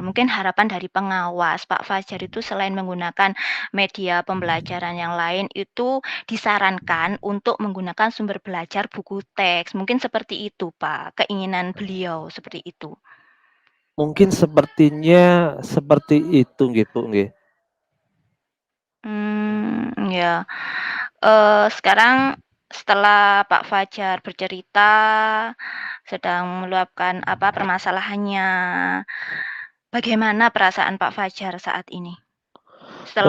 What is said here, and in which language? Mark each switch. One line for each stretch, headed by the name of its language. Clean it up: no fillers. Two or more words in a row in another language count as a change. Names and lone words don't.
Indonesian: Mungkin harapan dari pengawas Pak Fajar itu selain menggunakan media pembelajaran yang lain, itu disarankan untuk menggunakan sumber belajar buku teks. Mungkin seperti itu Pak, keinginan beliau seperti itu. Mungkin sepertinya seperti itu nggih, Bu, nggih. Ya. Sekarang setelah Pak Fajar bercerita, sedang meluapkan apa permasalahannya, bagaimana perasaan Pak Fajar saat ini setelah